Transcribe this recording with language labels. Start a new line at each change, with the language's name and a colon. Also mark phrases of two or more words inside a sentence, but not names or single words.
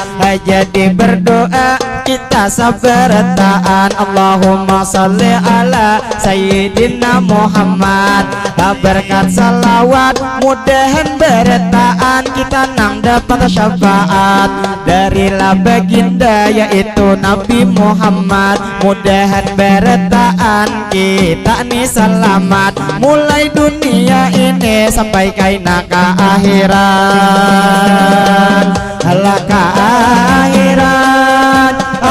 Banjar: Jadi berdoa kita seberetaan,
Arabic: اللهم صل على سيدنا محمد,
Banjar: berkat salawat mudahan beretaan kita nang dapat syafaat dari baginda yaitu Nabi Muhammad, mudahan beretaan kita nih selamat mulai dunia ini sampai kaina ke akhirat, halah ke akhirat.